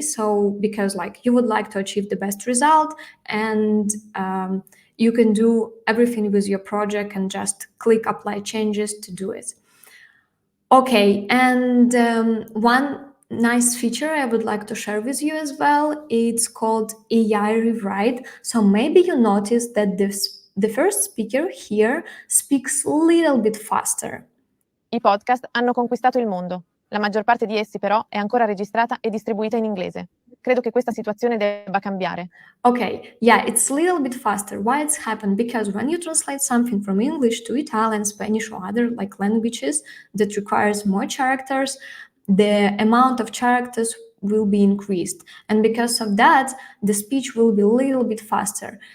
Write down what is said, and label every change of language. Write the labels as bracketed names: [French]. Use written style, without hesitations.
[English] So because like you would like to achieve the best result, and you can do everything with your project and just click apply changes to do it. Okay, and one nice feature I would like to share with you as well, it's called AI rewrite. So maybe you noticed that the first speaker here speaks a little bit faster. [Italian] I podcast hanno conquistato il mondo. La maggior parte di essi però è ancora registrata e distribuita in inglese. Credo che questa situazione debba cambiare. [English] Okay, yeah, it's a little bit faster. Why it's happened? Because when you translate something from English to Italian, Spanish, or other like languages that requires more characters, the amount of characters will be increased. And because of that, the speech will be a little bit faster.